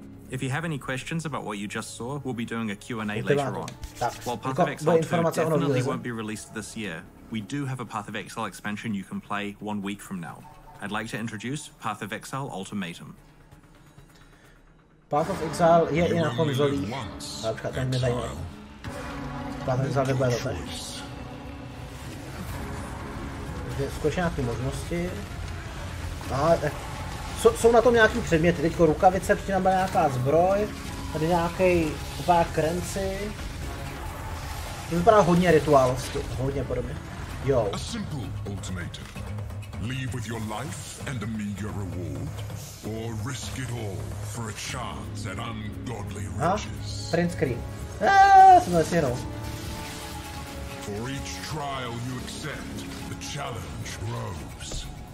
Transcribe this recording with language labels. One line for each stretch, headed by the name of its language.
English: If you have any questions about what you just saw, we'll be doing a Q&A later on. While Path of Exile 2 definitely won't be released this year, we do have a Path of Exile expansion you can play 1 week from now. I'd like to introduce Path of Exile Ultimatum.
Czech: Path of Exile je i na konzolích. Například ten mě zajímá. Path of Exile nebude to tež. Zkouším nějaké možnosti. Jsou na tom nějaký předměty, teďko rukavice, předtím tam byla nějaká zbroj, tady nějaký pár krenci. To vypadá hodně rituálovsky, hodně podobně. Jo.
English: A simple ultimatum. Leave with your life and a meager reward, or risk it all for a chance at ungodly riches. Print screen.
Czech: Jsem to jenom.
English: For each trial you accept, the challenge grows.